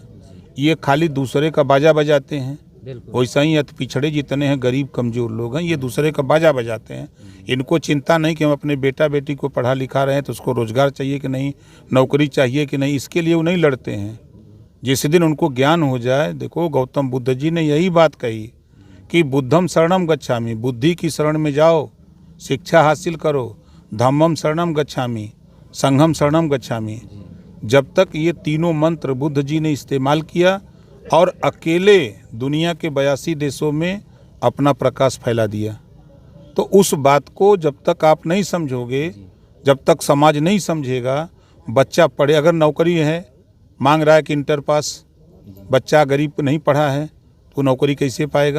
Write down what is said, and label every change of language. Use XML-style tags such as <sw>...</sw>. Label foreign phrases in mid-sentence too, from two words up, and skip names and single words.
<hi>ये खाली दूसरे का बाजा बजाते हैं। वैसा ही अति पिछड़े जितने हैं गरीब कमजोर लोग हैं, ये दूसरे का बाजा बजाते हैं। इनको चिंता नहीं कि हम अपने बेटा बेटी को पढ़ा लिखा रहे हैं तो उसको रोजगार चाहिए कि नहीं, नौकरी चाहिए कि नहीं, इसके लिए वो नहीं लड़ते हैं। जिस दिन उनको ज्ञान हो जाए, देखो गौतम बुद्ध जी ने यही बात कही कि</hi> <pi>बुद्धम शरणम गच्छामि,</pi> <hi>बुद्धि की शरण में जाओ, शिक्षा हासिल करो,</hi> <pi>धम्मम शरणम गच्छामि, संघम शरणम गच्छामि।</pi> <hi>जब तक ये तीनों मंत्र बुद्ध जी ने इस्तेमाल किया और अकेले दुनिया के 82 देशों में अपना प्रकाश फैला दिया, तो उस बात को जब तक आप नहीं समझोगे, जब तक समाज नहीं समझेगा, बच्चा पढ़े, अगर नौकरी है मांग रहा है कि इंटर पास, बच्चा गरीब नहीं पढ़ा है तो नौकरी कैसे पाएगा?</hi>